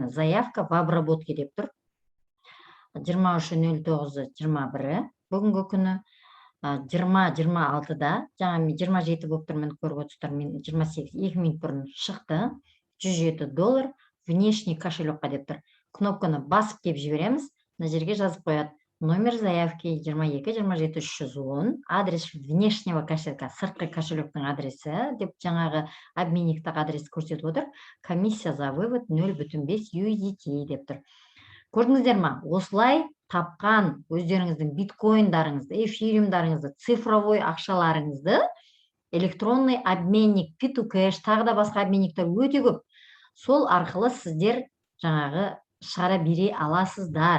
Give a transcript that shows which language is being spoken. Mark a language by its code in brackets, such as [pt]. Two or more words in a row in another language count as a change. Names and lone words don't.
[kk] Міне [ru] заявка в обработке [kk] деп тұр. 23.09.21 бүгінгі күні 20.26-да, жаңа мен 27 болып тұрмын, көріп отырсыздар, мен 28 2 минут бұрын шықты. $107 [ru] внешний кошелекқа [kk] деп тұр. Кнопканы басып кеп жібереміз. Мына жерге жазып қояды. [ru] Номер заявки 22-27-310, адрес внешнего кошелька, [kk] сыртқы кошелектің адресі деп жаңағы обменниктің адресі көрсетіп отыр. [ru] Комиссия за вывод 0,5 USDT [kk] деп тұр. Көрдіңіздер ма? Осылай тапқан өздеріңіздің биткоиндарыңызды, эфириумдарыңызды, цифровой ақшаларыңызды [ru] электронный обменник, [kk] P2Cash, тағы да басқа обменниктер өте көп. Сол арқылы сіздер жаңағы шығара бере аласыздар.